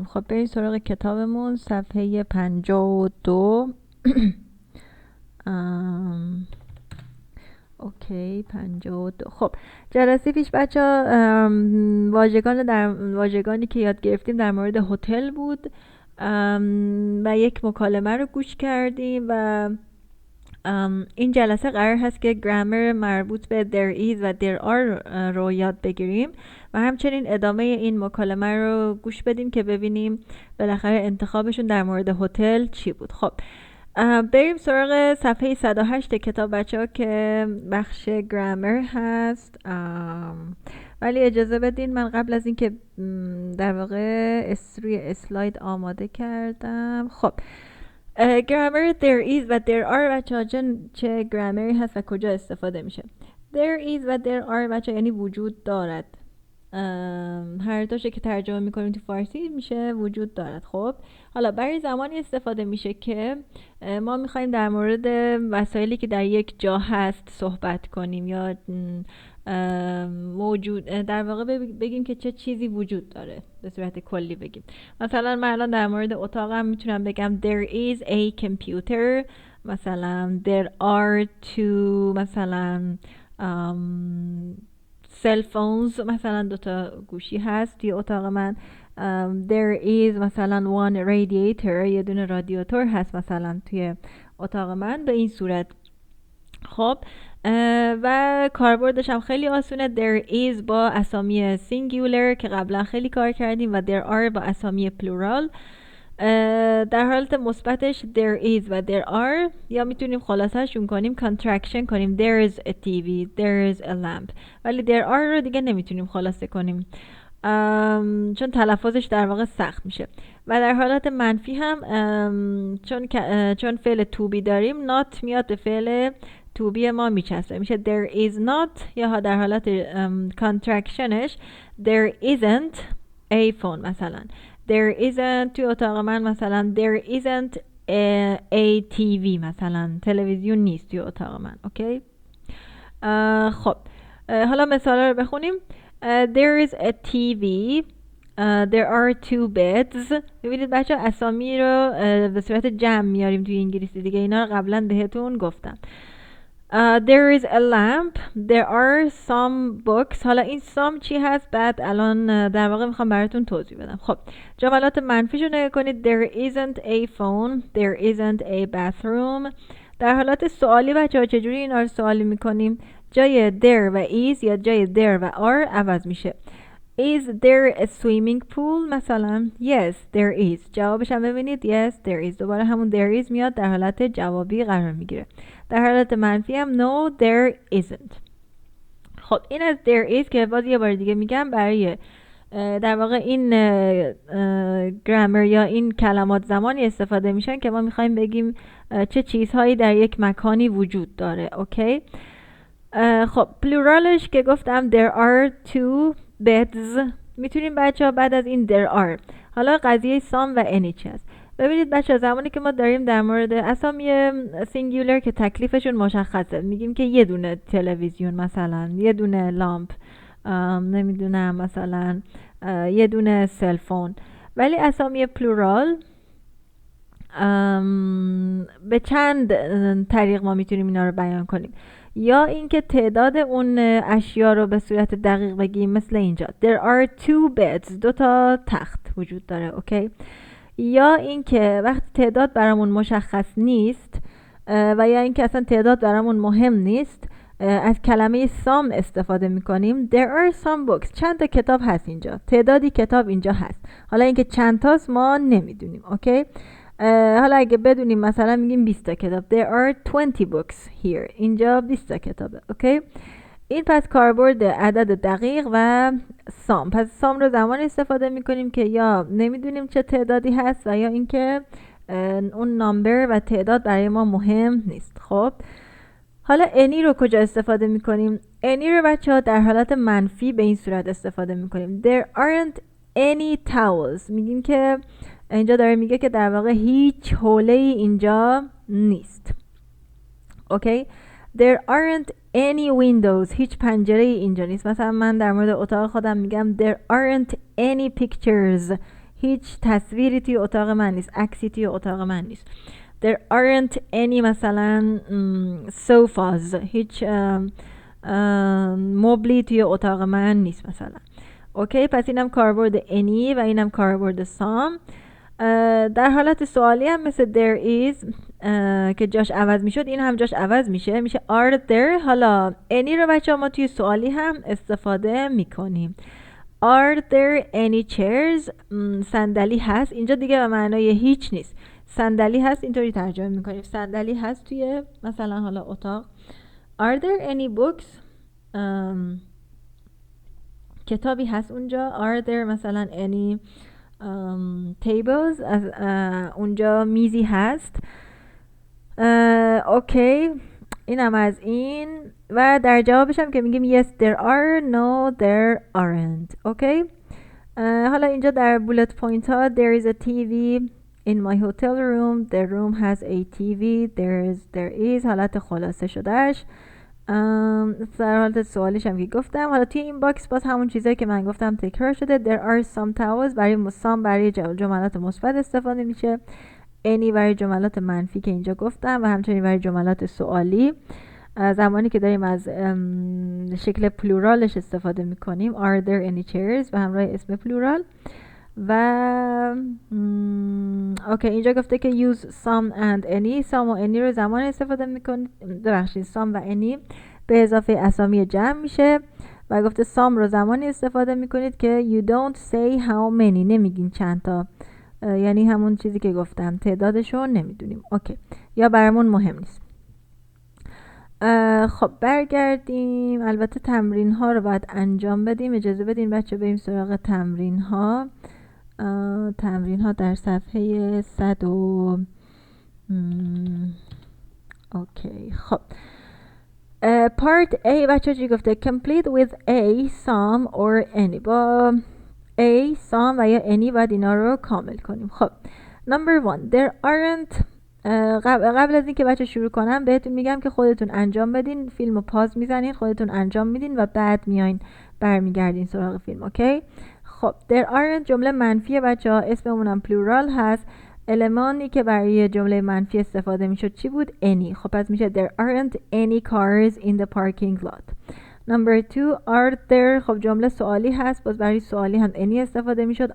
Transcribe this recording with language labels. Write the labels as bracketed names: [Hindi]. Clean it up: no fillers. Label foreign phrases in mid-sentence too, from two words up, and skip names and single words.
[Persian] خب بریم سراغ کتابمون. صفحه 52 اوکی 52. خب جلسه پیش بچه ها واژگانی که یاد گرفتیم در مورد هتل بود و یک مکالمه رو گوش کردیم و این جلسه قرار هست که گرامر مربوط به [English] there is [Persian] و [English] there are [Persian] رو یاد بگیریم و همچنین ادامه این مکالمه رو گوش بدیم که ببینیم بالاخره انتخابشون در مورد هتل چی بود. خب بریم سراغ صفحه 108 کتاب بچه ها که بخش گرامر هست. ولی اجازه بدین من قبل از اینکه در واقع روی اسلاید آماده کردم. خب گرامر [English] there is [Persian] و [English] there are [Persian] بچه ها چه گرامری هست و کجا استفاده میشه؟ [English] there is [Persian] و [English] there are [Persian] بچه ها یعنی وجود دارد. هر دوشه که ترجمه میکنیم تو فارسی میشه وجود دارد. خب حالا برای زمانی استفاده میشه که ما میخوایم در مورد وسایلی که در یک جا هست صحبت کنیم یا موجود در واقع بگیم که چه چیزی وجود داره، به صورت کلی بگیم. مثلا من الان در مورد اتاقم میتونم بگم [English] there is a computer، [Persian] مثلا [English] there are two [Persian] مثلا [English] cell phones، [Persian] مثلا دوتا گوشی هست توی اتاق من. [English] there is مثلا one radiator، [Persian] یه دونه رادیاتور هست مثلا توی اتاق من به این صورت. خب و کاربردش هم خیلی آسونه. [English] there is [Persian] با اسامی singular که قبلا خیلی کار کردیم و [English] there are [Persian] با اسامی plural. در حالت مثبتش [English] there is و there are [Persian] یا میتونیم خلاصه‌شون کنیم contraction کنیم [English] there is a TV، there is a lamp. [Persian] ولی [English] there are [Persian] رو دیگه نمیتونیم خلاصه کنیم چون تلفظش در واقع سخت میشه. و در حالت منفی هم چون فعل [English] to be [Persian] داریم not میاد به فعل [English] to be [Persian] ما میچسبه، میشه [English] there is not. [Persian] یا در حالت contractionش [English] there isn't a phone، مثلا there isn't [Persian] توی اتاق من مثلا [English] there isn't a TV، [Persian] مثلا تلویزیون نیست توی اتاق من. اوکی خب حالا مثالا رو بخونیم. [English] there is a TV، there are two beds. [Persian] ببینید بچه اسامی رو به صورت جمع میاریم توی انگلیسی دیگه، اینا رو قبلا بهتون گفتم. [English] there is a lamp، there are some books. [Persian] حالا این some چی هست؟ بعد الان در واقع میخوام براتون توضیح بدم. خب جملات منفیشو نگاه کنید. [English] there isn't a phone، there isn't a bathroom. [Persian] در حالت سوالی بچه ها چجوری اینا رو سوالی میکنیم؟ جای there و is یا جای there و are عوض میشه. [English] is there a swimming pool؟ مثلا yes there is. [Persian] جوابش هم ببینید [English] yes there is. [Persian] دوباره همون [English] there is [Persian] میاد در حالت جوابی قرار میگیره. در حالت منفی هم [English] no there isn't. [Persian] خب این از [English] there is [Persian] که باز یه بار دیگه میگم برای در واقع این گرامر یا این کلمات زمانی استفاده میشن که ما میخوایم بگیم چه چیزهایی در یک مکانی وجود داره. اوکی خب پلورالش که گفتم [English] there are two beds. [Persian] میتونیم بچه ها بعد از این [English] there are [Persian] حالا قضیه some و any چی هست. ببینید بچه ها زمانی که ما داریم در مورد اسامی سینگولر که تکلیفشون مشخصه، میگیم که یه دونه تلویزیون، مثلا یه دونه لامپ، نمیدونم مثلا یه دونه سلفون. ولی اسامی پلورال به چند طریق ما میتونیم اینا رو بیان کنیم. یا اینکه تعداد اون اشیا رو به صورت دقیق بگیم، مثل اینجا [English] there are two beds، [Persian] دو تا تخت وجود داره. اوکی یا اینکه وقتی تعداد برامون مشخص نیست و یا اینکه اصلا تعداد برامون مهم نیست، از کلمه some استفاده میکنیم. [English] there are some books، [Persian] چند تا کتاب هست اینجا، تعدادی کتاب اینجا هست. حالا اینکه چند تاست ما نمیدونیم. اوکی حالا اگه بدونیم مثلا میگیم 20 تا کتاب [English] there are 20 books here، [Persian] اینجا 20 تا کتابه. اوکی این پس کاربرد عدد دقیق و سام. پس سام رو زمان استفاده میکنیم که یا نمیدونیم چه تعدادی هست و یا اینکه اون نامبر و تعداد برای ما مهم نیست. خب حالا any رو کجا استفاده میکنیم؟ any رو بچه ها در حالت منفی به این صورت استفاده میکنیم. [English] there aren't any towels، [Persian] میگیم که اینجا داره میگه که در واقع هیچ حوله ای اینجا نیست. اوکی. [English] There aren't any windows. [Persian] هیچ پنجره اینجا نیست. مثلا من در مورد اتاق خودم میگم [English] There aren't any pictures. [Persian] هیچ تصویری توی اتاق من نیست. عکسی توی اتاق من نیست. [English] There aren't any مثلا sofas. [Persian] هیچ مبلی توی اتاق من نیست مثلا. اوکی. پس اینم کاربرد any و اینم کاربرد some. در حالت سوالی هم مثل there is که جاش عوض میشد، این هم جاش عوض میشه [English] are there. [Persian] حالا any رو بچه ما توی سوالی هم استفاده میکنیم. [English] are there any chairs. [Persian] صندلی هست. اینجا دیگه به معنای هیچ نیست. صندلی هست اینطوری ترجمه میکنیم. صندلی هست توی مثلا حالا اتاق. [English] are there any books. [Persian] کتابی هست اونجا. [English] are there مثلا any tables. [Persian] اونجا میزی هست. اوکی. اینم از این و در جوابش هم که میگیم [English] yes there are no there aren't. [Persian] اوکی. حالا اینجا در bullet point ها [English] there is a TV in my hotel room. The room has a TV. there is [Persian] حالت خلاصه شدهش. در حالت سوالش هم که گفتم. حالا توی این باکس باز همون چیزایی که من گفتم تکرار شده. [English] there are some towels [Persian] برای جملات مثبت استفاده میشه. any برای جملات منفی که اینجا گفتم و همچنین برای جملات سوالی زمانی که داریم از شکل پلورالش استفاده میکنیم [English] are there any chairs [Persian] و همراه اسم پلورال. و اوکی اینجا گفته که [English] use some and any. [Persian] some و any رو زمان استفاده میکنید. ببخشید some و any به اضافه اسامی جمع میشه و گفته some رو زمانی استفاده میکنید که [English] you don't say how many. [Persian] نمیگین چند تا. یعنی همون چیزی که گفتم تعدادشو نمیدونیم. اوکی. یا برامون مهم نیست. خب برگردیم. البته تمرین ها رو باید انجام بدیم. اجازه بدین بچه بریم سراغ تمرین ها. تمرین ها در صفحه 100 اوکی. خب [English] part A [Persian] بچه چی گفته؟ [English] complete with A, some or any. [Persian] با A, some و یا any باید اینا رو کامل کنیم. [English] خب number 1 there aren't. [Persian] قبل از اینکه بچه شروع کنم بهتون میگم که خودتون انجام بدین. فیلم رو پاز میزنین، خودتون انجام میدین و بعد میاین برمیگردین سراغ فیلم. اوکی. خب there aren't جمله منفیه بچه ها. اسممونم پلورال هست. المانی که برای جمله منفی استفاده میشد چی بود؟ [English] any. [Persian] خب پس میشه [English] there aren't any cars in the parking lot. number 2 are there. [Persian] خب جمله سوالی هست. باز برای سوالی هم any استفاده میشد.